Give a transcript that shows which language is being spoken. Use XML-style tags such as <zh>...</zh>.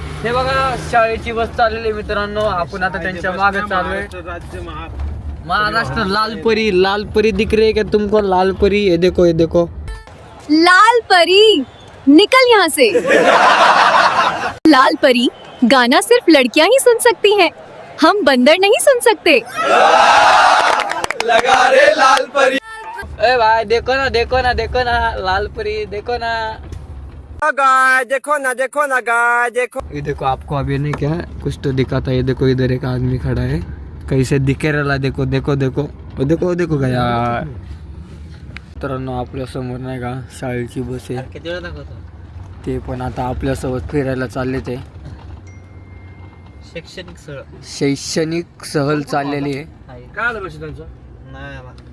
<mr>हे बघा शाळेची बस चाललेली मित्रांनो. आपण आता त्यांच्या मागे चाललोय.</mr> <hi>महाराष्ट्र लाल परी दिख रही है क्या तुमको? लाल परी, ये देखो ये देखो. लाल परी निकल यहाँ से। लाल परी गाना सिर्फ लड़कियां ही सुन सकती हैं, हम बंदर नहीं सुन सकते। ए भाई देखो ना देखो ना देखो ना लाल परी देखो ना. देखो ना गाय देखो. ये देखो आपको अभी नहीं क्या कुछ तो दिखा था. ये देखो इधर एक आदमी खड़ा है, कैसे दिखे रहा. देखो देखो देखो देखो देखो गया.</hi> <mr>मित्रांनो आपल्या समोर नाही का शाळेची बस आहे. किती वेळ दाखवतो. ते पण आता आपल्यासोबत फिरायला चालले. ते शैक्षणिक स्थळ शैक्षणिक सहल चाललेली आहे. काय आलं पैसे त्यांचं नाही आला.</mr>